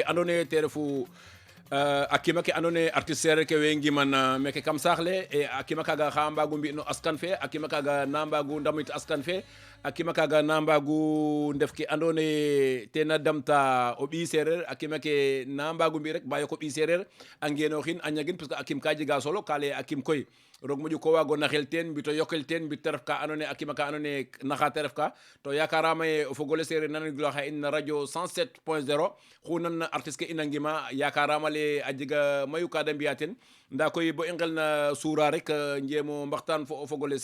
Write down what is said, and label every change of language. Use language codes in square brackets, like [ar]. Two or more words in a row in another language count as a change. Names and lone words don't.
[srr] andoona yee te refu a kima ke andoona yee artiste seereer ke we ngiman meke kam saax le e a kima kaaga xa mbaagu mbi' no askan fe a kima kaaga na mbaagu ndamit askan fe a kima kaaga na mbaagu ndef ke andoona yee ten a damta o ɓiy seereer a kima ke na mbaagu mbi' rek ba yoq o ɓiy seereer a ngeenooxin a ñagin [fr] parce que [srr] a kim ka jega solo ka lay a kim koy roog moƴu ko waag o naxel teen mbito yokel teen mbit te ref ka andoona yee a kima ka andoona yee naxa te ref ka to yakaraam ee o fog ole seereer nanangilooxa in na radio 107.0 xu nan artiste ke in a ngima yakaraam ale a jega mayu ka da mbi'aa ten ndaa koy bo i ngelna suura rek njeem o mbaxtaan fo o fog ole